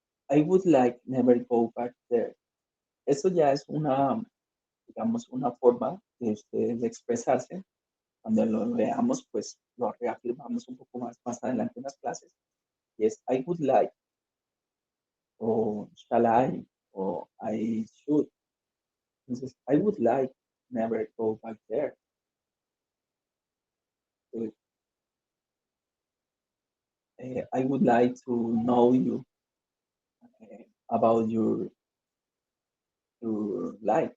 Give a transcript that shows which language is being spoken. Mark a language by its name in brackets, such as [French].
[English] I would like never go back there. [Spanish] Eso ya es una, digamos, una forma de ustedes de expresarse. Cuando lo leamos, pues lo reafirmamos un poco más adelante en las clases. Y es [English] I would like, o shall I, o I should. Entonces, I would like never go back there. I would like to know you about your life.